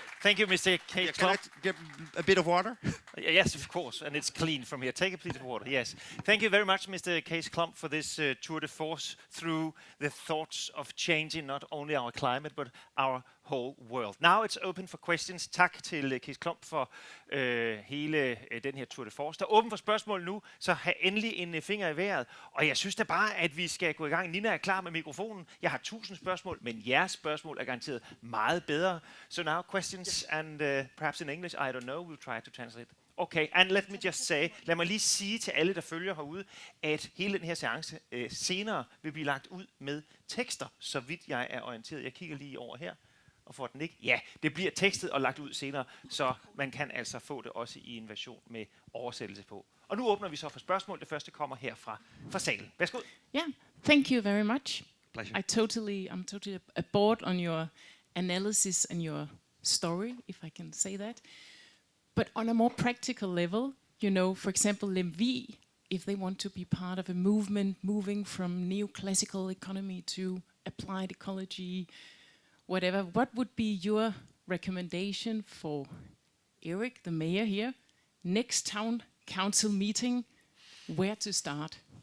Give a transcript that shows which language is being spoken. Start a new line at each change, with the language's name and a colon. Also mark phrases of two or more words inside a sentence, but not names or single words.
English: Thank you, Mr. Kees. Can I get a bit of water? Yes, of course, and it's clean from here. Take a piece of water, yes. Thank you very much, Mr. Kees Klomp, for this tour de force through the thoughts of changing not only our climate, but our whole world. Now it's open for questions.
Danish: Tak til Kees Klomp for hele den her tour de force. Der er åben for spørgsmål nu, så have endelig en finger i vejret. Og jeg synes da bare, at vi skal gå i gang. Nina er klar med mikrofonen. Jeg har 1000 spørgsmål, men jeres spørgsmål er garanteret meget bedre.
English: So now questions and perhaps in English, I don't know, we'll try to translate. Okay, and let me just say,
Danish: lad mig lige sige til alle, der følger herude, at hele den her seance senere vil blive lagt ud med tekster, så vidt jeg er orienteret. Jeg kigger lige over her, og får den ikke? Ja, det bliver tekstet og lagt ud senere, så man kan altså få det også i en version med oversættelse på. Og nu åbner vi så for spørgsmål. Det første kommer her fra salen. Værsgo.
English: Yeah, thank you very much. Pleasure. I'm totally aboard on your analysis and your story, if I can say that. But on a more practical level, you know, for example, Lemvig, if they want to be part of a movement moving from neoclassical economy to applied ecology, whatever, what would be your recommendation for Eric, the mayor here, next town council meeting, where to start?